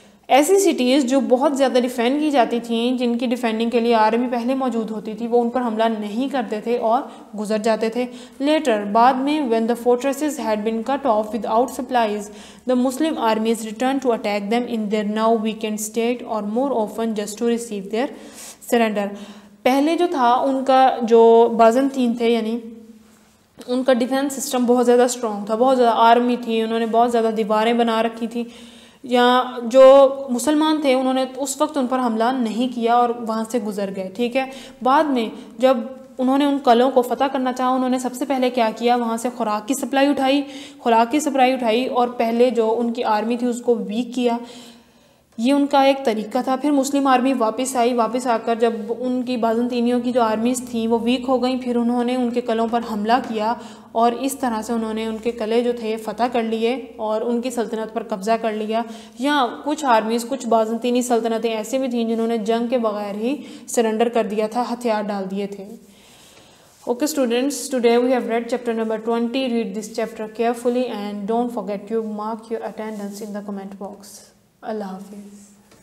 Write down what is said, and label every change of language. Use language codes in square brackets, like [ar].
[hi] ऐसी सिटीज़ जो बहुत ज़्यादा डिफेंड की जाती थीं, जिनकी डिफेंडिंग के लिए आर्मी पहले मौजूद होती थी, वो उन पर हमला नहीं करते थे और गुजर जाते थे. लेटर बाद में [en] when the fortresses had been cut off without supplies, the Muslim armies returned to attack them in their now weakened state or more often just to receive their surrender. [hi] पहले जो था उनका जो बाज़ंतीन थे, यानी उनका डिफेंस सिस्टम बहुत ज़्यादा स्ट्रॉन्ग था, बहुत ज़्यादा आर्मी थी, उन्होंने बहुत ज़्यादा दीवारें बना रखी थी. या जो मुसलमान थे उन्होंने उस वक्त उन पर हमला नहीं किया और वहाँ से गुजर गए. ठीक है, बाद में जब उन्होंने उन कलों को फ़तह करना चाहा, उन्होंने सबसे पहले क्या किया, वहाँ से खुराक की सप्लाई उठाई और पहले जो उनकी आर्मी थी उसको वीक किया. ये उनका एक तरीका था. फिर मुस्लिम आर्मी वापस आकर जब उनकी बाज़ंतीनियों की जो आर्मीज़ थी वो वीक हो गई, फिर उन्होंने उनके कलों पर हमला किया और इस तरह से उन्होंने उनके कले जो थे फ़तह कर लिए और उनकी सल्तनत पर कब्ज़ा कर लिया. या कुछ आर्मीज़, कुछ बाज़ंतीनी सल्तनतें ऐसे भी थीं जिन्होंने जंग के बगैर ही सरेंडर कर दिया था, हथियार डाल दिए थे. [en] Okay students, today we have read chapter number 20. Read this chapter carefully and don't forget to mark your attendance in the comment box. Allah Hafiz.